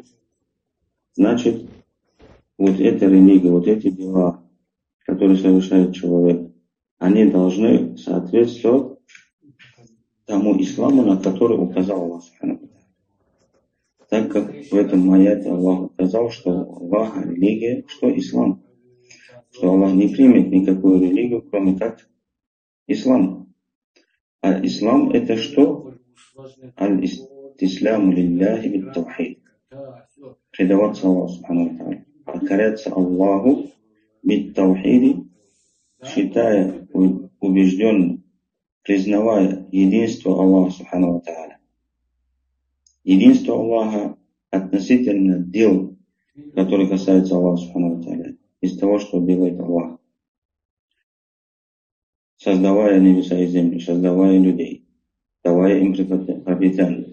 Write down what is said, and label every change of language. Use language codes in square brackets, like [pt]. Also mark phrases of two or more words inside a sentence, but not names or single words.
[ru] Значит, вот эта религия, вот эти дела, которые совершает человек, они должны соответствовать тому исламу, на который указал Аллах [ar] سبحانه وتعالى. [ru] Так как в этом аяте Аллах указал, что Аллаха религия, что ислам. Что Аллах не примет никакую религию, кроме как ислам. А ислам это что? [ar] الاستسلام لله بالتوحيد. [ru] Предаваться Аллаху [ar] سبحانه وتعالى. [ru] Покоряться Аллаху бит-тавхиди, считая убежденным, признавая единство Аллаха [ar] سبحانه وتعالى. [ru] Единство Аллаха относительно дел, которые касаются Аллаха [ar] سبحانه وتعالى. [ru] Из того, что делает Аллах. Создавая небеса и землю, создавая людей, давая им пропитание.